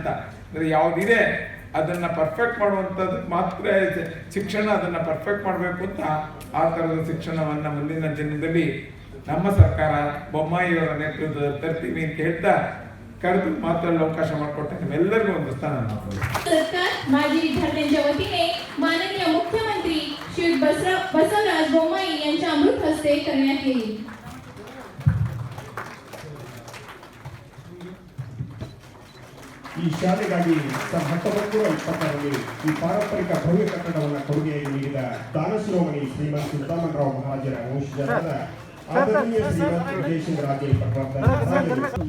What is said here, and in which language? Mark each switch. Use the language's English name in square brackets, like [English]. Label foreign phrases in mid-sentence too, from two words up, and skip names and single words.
[Kannada] ಅಂದ್ರೆ ಯಾವ್ದಿದೆ ಅದನ್ನ ಪರ್ಫೆಕ್ಟ್ ಮಾಡುವಂಥದ್ದು ಮಾತ್ರ ಶಿಕ್ಷಣ, ಅದನ್ನ ಪರ್ಫೆಕ್ಟ್ ಮಾಡಬೇಕು ಅಂತ ಆ ತರದ ಶಿಕ್ಷಣವನ್ನ ಮುಂದಿನ ದಿನದಲ್ಲಿ ನಮ್ಮ ಸರ್ಕಾರ ಬೊಮ್ಮಾಯಿಯವರ ನೇತೃತ್ವದಲ್ಲಿ ತರ್ತೀವಿ ಅಂತ ಹೇಳ್ತಾ ಕರೆದು ಮಾತಾಡಲು ಅವಕಾಶ ಮಾಡಿಕೊಟ್ಟೆ ನಿಮ್ಮೆಲ್ಲರಿಗೂ ಒಂದು ಸ್ಥಾನ ನಾವು [Marathi] पुरस्कार माजी विद्यार्थ्यांच्या वतीने माननीय मुख्यमंत्री श्री बसवराज बोम्माई यांच्या अमृत हस्ते करण्यात येईल. [Kannada] ಈ ಶಾಲೆಗಾಗಿ 1920ರಲ್ಲಿ ಈ ಪಾರಂಪರಿಕ ಭವ್ಯ ಕಟ್ಟಡವನ್ನು ಕೊಡುಗೆಯಾಗಿ ನೀಡಿದ ದಾನಶಿರೋಮಣಿ ಶ್ರೀಮಂತ ಸುಲ್ತಾನರಾವ್ ಮಹಾಜರ ವಂಶಜರಾದ ಆದರಣೀಯ ಶ್ರೀಮಂತ ಜಯಸಿಂಹರಾಜೇ ಪಟ್ವಾರ್ಧನ್